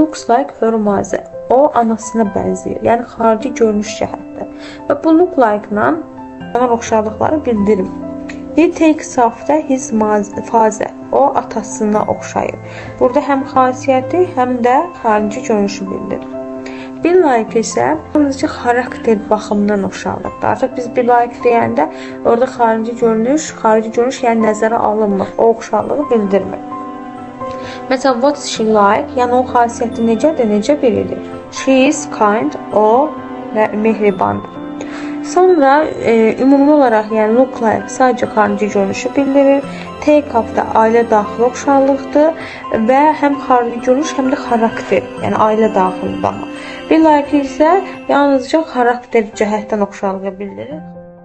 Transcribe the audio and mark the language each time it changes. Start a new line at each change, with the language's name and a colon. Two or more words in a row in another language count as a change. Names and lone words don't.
English: Looks like
Azerbaijani: hörmazə. O anasına bənzəyir. Yəni xarici görünüş cəhətdə. Və bu
English: look like-
Azerbaijani: la ona oxşarlıqları bildirir.
English: He takes after his father.
Azerbaijani: O atasına oxşayır. Burada həm xasiyyəti, həm də xarici görünüşü bildirir.
English: Be like
Azerbaijani: isə yalnızca xarakter baxımından oxşarlıqdır. Artıq biz
English: be like
Azerbaijani: deyəndə orada xarici görünüş yəni nəzərə alınmır. O oxşarlığı bildirmir. Məsələn,
English: what's she like?
Azerbaijani: Yəni o xasiyyəti necə biridir?
English: She is kind,
Azerbaijani: o mehribandır. Sonra ümumi olaraq yəni
English: look like
Azerbaijani: sadəcə xarici görünüşü bildirir.
English: Take after
Azerbaijani: ailə daxili oxşarlıqdır və həm xarici görünüş, həm də xarakter, yəni ailə daxili daha.
English: Be like
Azerbaijani: isə yalnızca xarakter cəhətdən oxşarlığı bildirir.